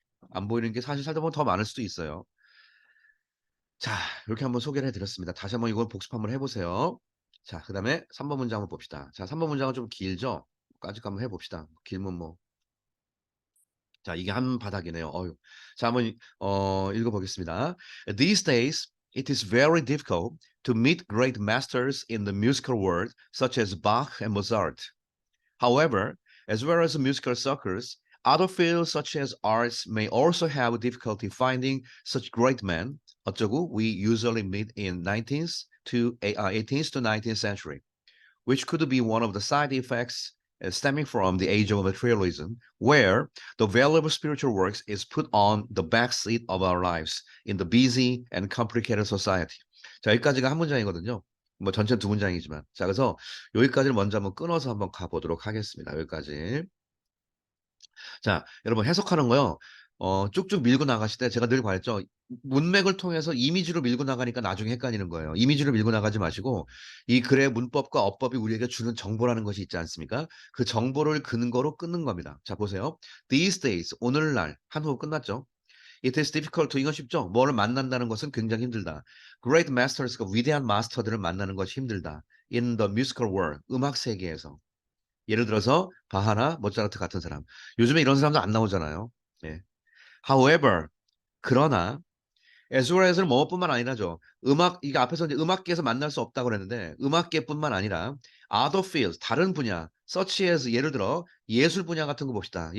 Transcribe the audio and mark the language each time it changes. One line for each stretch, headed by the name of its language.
Korean: 안 보이는 게 사실 살다 보면 더 많을 수도 있어요. 자, 이렇게 한번 소개를 해드렸습니다. 다시 한번 이걸 복습 한번 해보세요. 자, 그다음에 3번 문장 한번 봅시다. 자, 3번 문장은 좀 길죠? 까짓 한번 해봅시다. 길면 뭐 자, 이게 한 바닥이네요. 어유. 자, 한번 읽어보겠습니다.
English: These days, it is very difficult to meet great masters in the musical world, such as Bach and Mozart. However, as well as musical circles, other fields such as arts may also have difficulty finding such great men.
Korean: 어쩌고
English: we usually meet in 18th to 19th century. Which could be one of the side effects stemming from the age of materialism, where the value of spiritual works is put on the backseat of our lives in the busy and complicated society.
Korean: 자, 여기까지가 한 문장이거든요. 뭐 전체는 두 문장이지만. 자, 그래서 여기까지를 먼저 한번 끊어서 한번 가보도록 하겠습니다. 여기까지. 자, 여러분 해석하는 거요. 쭉쭉 밀고 나가실 때 제가 늘 말했죠. 문맥을 통해서 이미지로 밀고 나가니까 나중에 헷갈리는 거예요. 이미지로 밀고 나가지 마시고 이 글의 문법과 어법이 우리에게 주는 정보라는 것이 있지 않습니까? 그 정보를 근거로 끊는 겁니다. 자, 보세요.
English: These days,
Korean: 오늘날 한 호흡 끝났죠?
English: It is difficult to
Korean: 이건 쉽죠? 뭐를 만난다는 것은 굉장히 힘들다.
English: Great masters
Korean: 가 위대한 마스터들을 만나는 것이 힘들다.
English: In the musical world,
Korean: 음악 세계에서. 예를 들어서 바하나 모차르트 같은 사람. 요즘에 이런 사람도 안 나오잖아요. 예.
English: However,
Korean: 그러나
English: as well as
Korean: 는 뭐뿐만 아니라죠. 이게 앞에서 이제 음악계에서 만날 수 없다고 그랬는데 음악계뿐만 아니라
English: other fields
Korean: 다른 분야
English: such as
Korean: 예를 들어 예술 분야 같은 거 봅시다.